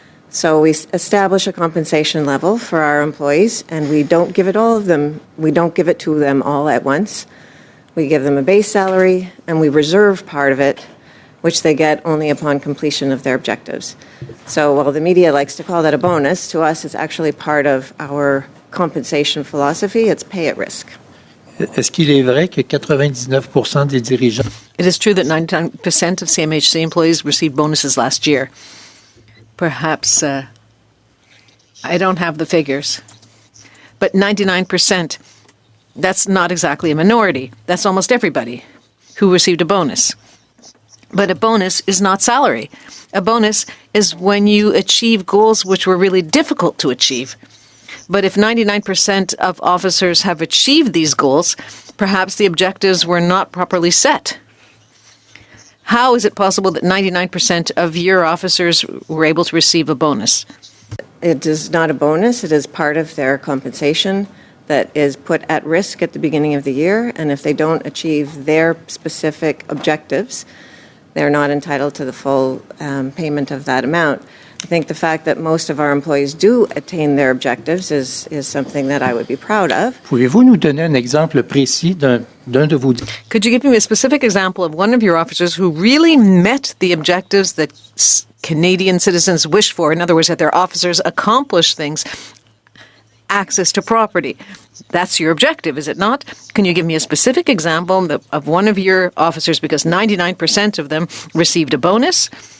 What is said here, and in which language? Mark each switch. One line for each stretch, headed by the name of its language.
English: So we establish a compensation level for our employees, and we don't give it to them all at once. We give them a base salary, and we reserve part of it, which they get only upon completion of their objectives. So while the media likes to call that a bonus, to us it's actually part of our compensation philosophy. It's pay at risk.
French: Est-ce qu'il est vrai que 99% des dirigeants...
English: It is true that 99% of CMHC employees received bonuses last year. Perhaps I don't have the figures, but 99%, that's not exactly a minority. That's almost everybody who received a bonus. But a bonus is not salary. A bonus is when you achieve goals which were really difficult to achieve. But if 99% of officers have achieved these goals, perhaps the objectives were not properly set. How is it possible that 99% of your officers were able to receive a bonus? It is not a bonus. It is part of their compensation that is put at risk at the beginning of the year. And if they don't achieve their specific objectives, they're not entitled to the full payment of that amount. I think the fact that most of our employees do attain their objectives is something that I would be proud of.
French: Pouvez-vous nous donner un exemple précis d'un de vos...
English: Could you give me a specific example of one of your officers who really met the objectives that Canadian citizens wish for? In other words, that their officers accomplish things. Access to property. That's your objective, is it not? Can you give me a specific example of one of your officers, because 99% of them received a bonus?